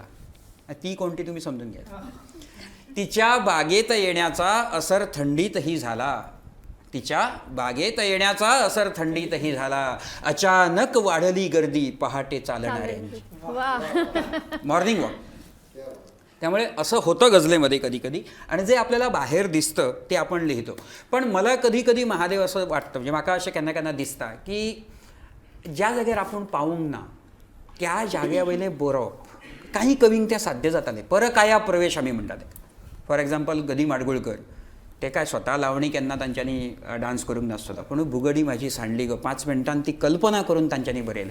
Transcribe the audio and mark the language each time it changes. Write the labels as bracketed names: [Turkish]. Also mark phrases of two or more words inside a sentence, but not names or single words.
[Marathi] ती कोणती तुम्ही समजून घ्या. तिच्या बागेत येण्याचा असर थंडीतही झाला, तिच्या बागेत येण्याचा असर थंडीतही झाला, अचानक वाढली गर्दी पहाटे चालणाऱ्यांची, [English] morning walk. [Marathi] त्यामुळे असं होतं गझलेमध्ये कधी कधी. आणि जे आपल्याला बाहेर दिसतं ते आपण लिहितो. पण मला कधी कधी महादेव असं वाटतं, म्हणजे [Konkani] म्हाका अशें केन्ना केन्ना दिसता की ज्या जाग्यार आपण पावूंक ना त्या जाग्या वयलें बरोवप काही कवींक तें साध्य जातालें. परकाया प्रवेश आमी म्हणटा ते. [English] for example [Konkani] गदी माडगुळकर, ते काय स्वता लावणी केन्ना तांच्यांनी डान्स करूंक नासतलो, पूण भुगडी म्हाजी सांडली गो 5 मिनटांत ती कल्पना करून तांच्यांनी बरयलें.